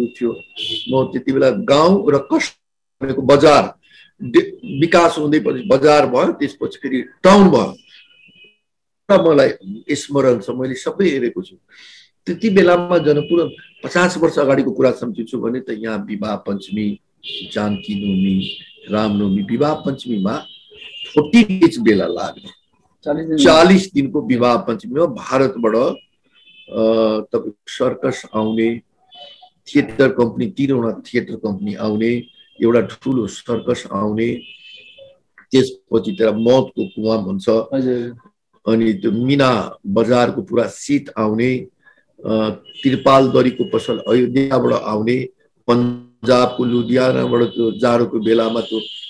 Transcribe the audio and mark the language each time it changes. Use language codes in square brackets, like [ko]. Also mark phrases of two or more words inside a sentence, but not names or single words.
[ne] थियो म त्यति बेला गाउँ र कष्टको बजार विकास हुँदै पछि बजार भयो त्यसपछि फेरि टाउन भयो र मलाई स्मरण छ मैले सबै हेरेको छु त्यति बेलामा जनकपुर 50 वर्ष अगाडिको कुरा सम्झिन्छु भने त यहाँ विवाह पञ्चमी जानकी नवमी रामनवमी विवाह पञ्चमीमा 40 डेज बेला लाग्ने 40 दिनको विवाह पञ्चमीमा भारतबाट तपाईको सर्कस आउने थिएटर कम्पनी 3वटा थिएटर कम्पनी आउने एउटा ठुलो सर्कस आउने त्यसपछि त्यहाँ मौतको कुवा भन्छ अनि त्यो मिना बजारको पुरा सिट आउने त्रिपाल दरीको पसल अयोध्याबाट आउने पन्जाबको लुधियानाबाट त्यो जाडोको बेलामा त्यो